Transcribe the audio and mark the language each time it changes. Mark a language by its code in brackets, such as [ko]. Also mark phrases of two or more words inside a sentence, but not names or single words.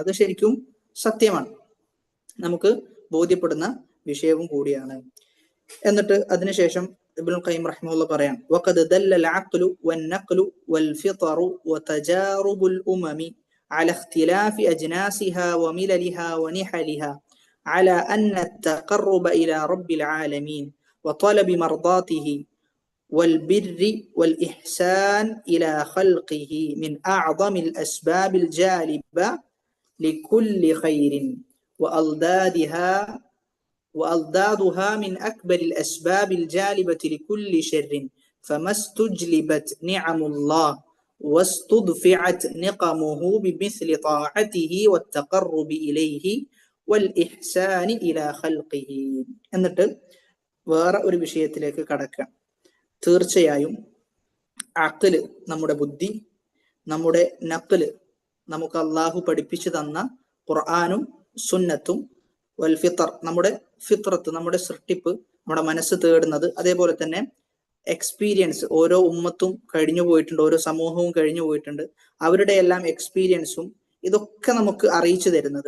[ml] അത് ശരിക്കും സത്യമാണ്, നമുക്ക് ബോധ്യപ്പെടുന്ന വിഷയവും കൂടിയാണ്. എന്നിട്ട് അതിനുശേഷം ഇബ്നുൽ ഖയ്യിം റഹിമഹുല്ലാഹ് പറയാം, [ar] وقد دل العقل والنقل والفطرة وتجارب الأمم على اختلاف أجناسها ومللها ونحلها على أن التقرب إلى رب العالمين وطلب مرضاته والبر والإحسان إلى خلقه من أعظم الأسباب الجالبة لكل خير وأضدادها من أكبر الأسباب الجالبة لكل شر فما استجلبت نعم الله واستدفعت نقمه بمثل طاعته والتقرب إليه والإحسان إلى خلقه. [ml] എന്നിട്ട് വേറെ ഒരു വിഷയത്തിലേക്ക് കടക്കാം. തീർച്ചയായും അഖ്ല്, നമ്മുടെ ബുദ്ധി, നമ്മുടെ നഖ്ല്, നമുക്ക് അള്ളാഹു പഠിപ്പിച്ചു തന്ന ഖുർആനും സുന്നത്തും, [ar] والفطر, [ml] നമ്മുടെ ഫിത്രത്ത്, നമ്മുടെ സൃഷ്ടിപ്പ്, നമ്മുടെ മനസ്സ് തേടുന്നത്, അതേപോലെ തന്നെ എക്സ്പീരിയൻസ്, ഓരോ ഉമ്മത്തും കഴിഞ്ഞു പോയിട്ടുണ്ട്, ഓരോ സമൂഹവും കഴിഞ്ഞു പോയിട്ടുണ്ട്, അവരുടെ എല്ലാം എക്സ്പീരിയൻസും ഇതൊക്കെ നമുക്ക് അറിയിച്ചു തരുന്നത്.